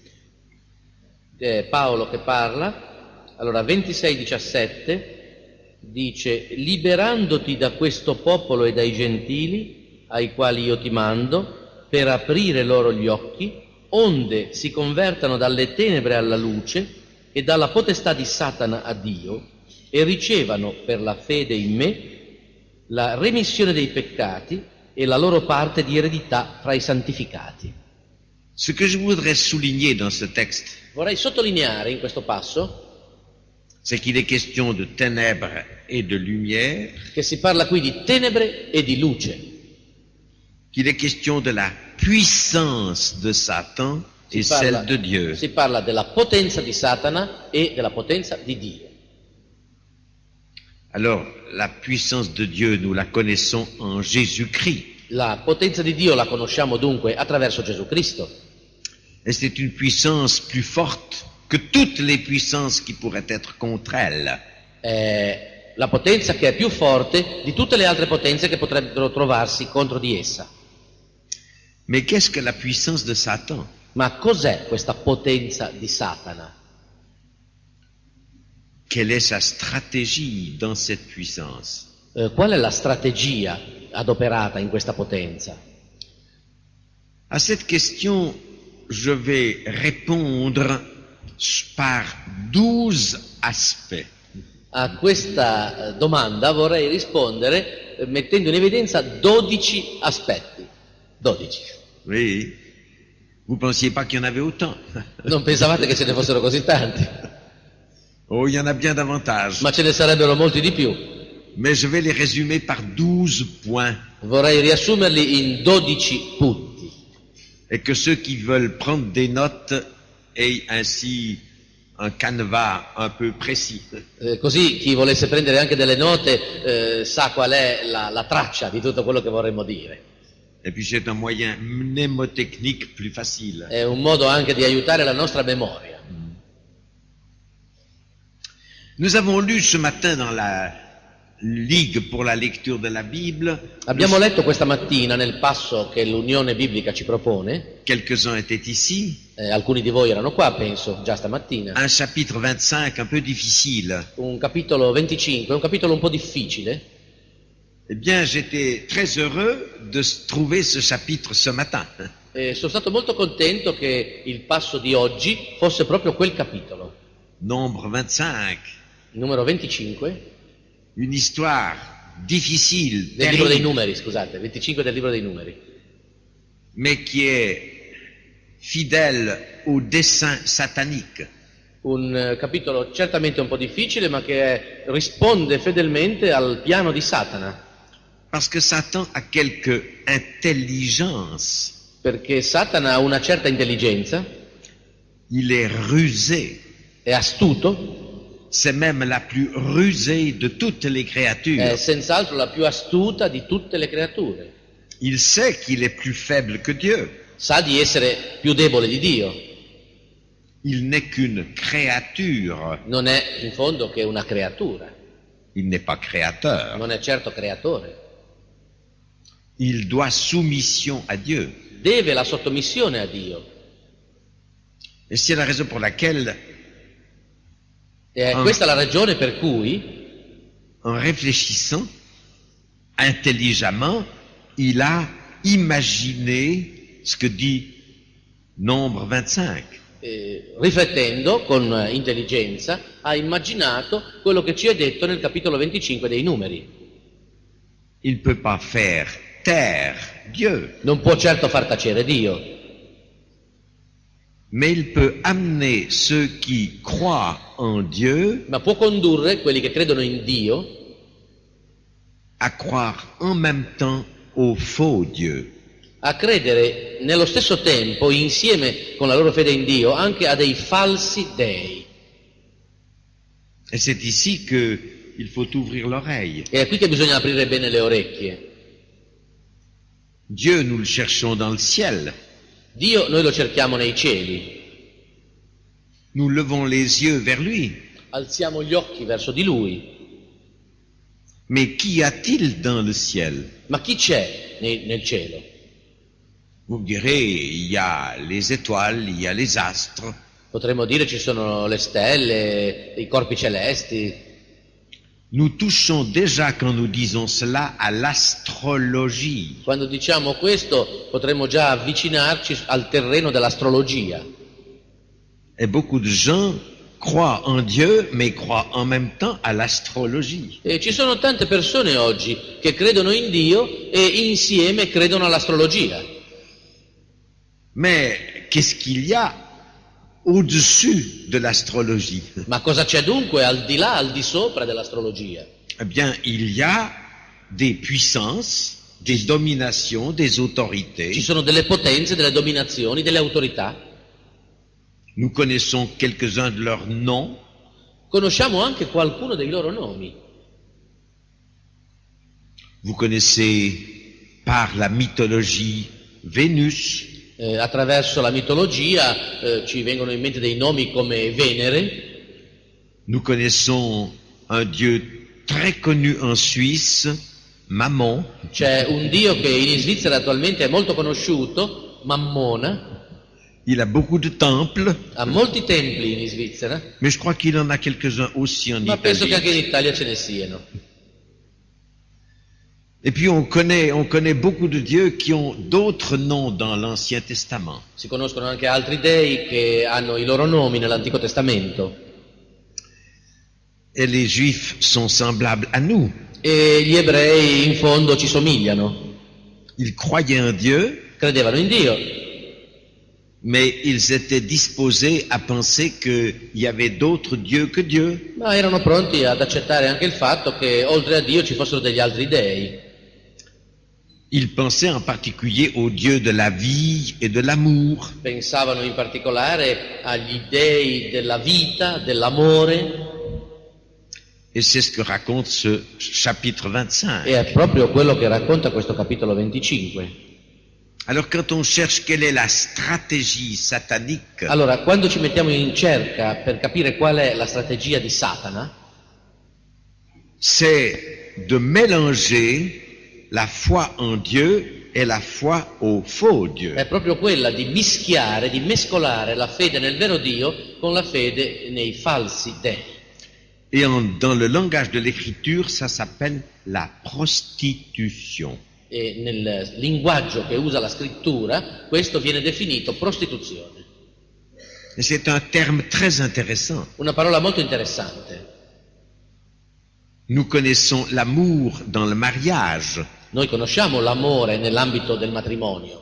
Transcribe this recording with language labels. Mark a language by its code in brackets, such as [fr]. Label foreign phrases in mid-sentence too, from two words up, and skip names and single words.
[it] Paolo che parla, allora 26-17 dice: liberandoti da questo popolo e dai gentili ai quali io ti mando, per aprire loro gli occhi, onde si convertano dalle tenebre alla luce e dalla potestà di Satana a Dio, e ricevano per la fede in me la remissione dei peccati e la loro parte di eredità fra i santificati. [fr] Ce que je voudrais souligner dans ce texte, [it] Vorrei sottolineare in questo passo [fr] c'est qu'il est question de ténèbres et de lumière, [it] che si parla qui di tenebre e di luce, [fr] qu'il est question de la puissance de Satan et celle de Dieu. [it] si parla della potenza di Satana e della potenza di Dio. [fr] Alors, la puissance de Dieu, nous la connaissons en Jésus-Christ. [it] La potenza di Dio la conosciamo dunque attraverso Gesù Cristo. [fr] Et c'est une puissance plus forte que toutes les puissances qui pourraient être contre elle. [it] È la potenza che è più forte di tutte le altre potenze che potrebbero trovarsi contro di essa. [fr] Mais qu'est-ce que la puissance de Satan? [it] Ma cos'è questa potenza di Satana? [fr] Quelle est sa stratégie dans cette puissance? [it] Qual è la strategia adoperata in questa potenza? [fr] À cette question, je vais répondre par 12 aspects. [it] A questa domanda vorrei rispondere mettendo in evidenza 12 aspetti. [fr] 12. Oui. Vous pensiez pas qu'il y en avait autant? [it] Non pensavate che ce ne fossero così tanti, [fr] Oh, il y en a bien davantage. [it] ma ce ne sarebbero molti di più. [fr] Mais je vais les résumer par 12 points. [it] Vorrei riassumerli in 12 punti. [fr] Et que ceux qui veulent prendre des notes aient ainsi un canevas un peu précis. [it] Così chi volesse prendere anche delle note sa qual è la traccia di tutto quello che vorremmo dire. [fr] Et puis c'est un moyen mnémotechnique plus facile. [it] È un modo anche di aiutare la nostra memoria. [fr] Nous avons lu ce matin dans la Ligue pour la lecture de la Bible, [it] Abbiamo letto questa mattina nel passo che l'Unione Biblica ci propone, [fr] quelques-uns étaient ici, [it] alcuni di voi erano qua, penso, già stamattina, [fr] un chapitre 25 un peu difficile. [it] un capitolo 25, un capitolo un po' difficile. [fr] Eh bien, j'étais très heureux de trouver ce chapitre ce matin. [it] E sono stato molto contento che il passo di oggi fosse proprio quel capitolo, [fr] Nombre 25, [it] numero 25, [fr] une histoire difficile, [it] del libro dei [fr] terrible, [it] numeri, scusate, 25 del libro dei numeri, [fr] mais qui est fidèle au dessein satanique. [it] un capitolo certamente un po' difficile, ma che risponde fedelmente al piano di Satana, [fr] Parce que Satan a quelque intelligence, [it] perché Satana ha una certa intelligenza, [fr] il est rusé, [it] è astuto, [fr] c'est même la plus rusée de toutes les créatures. [it] è senz'altro la più astuta di tutte le creature. [fr] Il sait qu'il est plus faible que Dieu. [it] Sa di essere più debole di Dio, [fr] Il n'est qu'une créature, [it] non è in fondo che una creatura, [fr] il n'est pas créateur. [it] non è certo creatore. [fr] Il doit soumission à Dieu. [it] Deve la sottomissione a Dio. [fr] Et c'est la raison pour laquelle, [it] E è questa la ragione per cui, [fr] en réfléchissant intelligemment, il a imaginé ce que dit Nombre 25. [it] riflettendo con intelligenza, ha immaginato quello che ci è detto nel capitolo 25 dei Numeri. [fr] Il ne peut pas faire taire Dieu, [it] Non può certo far tacere Dio, [fr] mais il peut amener ceux qui croient en Dieu [it] ma può condurre quelli che credono in Dio [fr] à croire en même temps au faux Dieu. [it] a credere nello stesso tempo, insieme con la loro fede in Dio, anche a dei falsi dei. [fr] Et c'est ici qu'il faut ouvrir l'oreille. [it] E è qui che bisogna aprire bene le orecchie. [fr] Dieu, nous le cherchons dans le ciel. [it] Dio noi lo cerchiamo nei cieli, [fr] Nous levons les yeux vers lui. [it] alziamo gli occhi verso di Lui, [fr] Mais qu'y a-t-il dans le ciel? [it] ma chi c'è nel cielo? [fr] Vous me direz, il y a les étoiles, il y a les astres. [it] Potremmo dire ci sono le stelle, i corpi celesti. [fr] Nous touchons déjà, quand nous disons cela, à l'astrologie. [it] Quando diciamo questo potremmo già avvicinarci al terreno dell'astrologia. [fr] Et beaucoup de gens croient en Dieu, mais croient en même temps à l'astrologie. [it] E ci sono tante persone oggi che credono in Dio e insieme credono all'astrologia. [fr] Mais qu'est-ce qu'il y a au-dessus de l'astrologie? [it] Ma cosa c'è dunque al di là, al di sopra dell'astrologia? [fr] Eh bien, il y a des puissances, des dominations, des autorités. [it] Ci sono delle potenze, delle dominazioni, delle autorità. [fr] Nous connaissons quelques-uns de leurs noms. [it] Conosciamo anche qualcuno dei loro nomi. [fr] Vous connaissez par la mythologie Vénus, [it] Attraverso la mitologia ci vengono in mente dei nomi come Venere. [fr] nous connaissons un dieu très connu en Suisse, Mammon. [it] C'è un dio che in Svizzera attualmente è molto conosciuto, Mammona. [fr] Il a beaucoup de temples, [it] Ha molti templi in Svizzera, [fr] mais je crois qu'il en a quelques-uns aussi en [it] ma penso che [fr] Italie. [it] anche in Italia ce ne siano. [fr] Et puis on connaît beaucoup de dieux qui ont d'autres noms dans l'Ancien Testament. [it] Si conoscono anche altri dei che hanno i loro nomi nell'Antico Testamento. [fr] Et les Juifs sont semblables à nous. [it] E gli ebrei in fondo ci somigliano. [fr] Ils croyaient en Dieu, [it] Credevano in Dio, [fr] mais ils étaient disposés à penser qu'il y avait d'autres dieux que Dieu. [it] ma erano pronti ad accettare anche il fatto che oltre a Dio ci fossero degli altri dei. [fr] Ils pensaient en particulier au Dieu de la vie et de l'amour. [it] Pensavano in particolare agli dei della vita, dell'amore, [fr] Et c'est ce que raconte ce chapitre 25. [it] e è proprio quello che racconta questo capitolo 25. [fr] Alors quand on cherche quelle est la stratégie satanique, [it] Allora, quando ci mettiamo in cerca per capire qual è la strategia di Satana, [fr] c'est de mélanger la foi en Dieu et la foi au faux Dieu. [it] è proprio quella di mischiare, di mescolare la fede nel vero Dio con la fede nei falsi dei. [fr] Et dans le langage de l'écriture, ça s'appelle la prostitution. [it] E nel linguaggio che usa la scrittura, questo viene definito prostituzione. [fr] Et c'est un terme très intéressant. [it] Una parola molto interessante. [fr] Nous connaissons l'amour dans le mariage, [it] Noi conosciamo l'amore nell'ambito del matrimonio,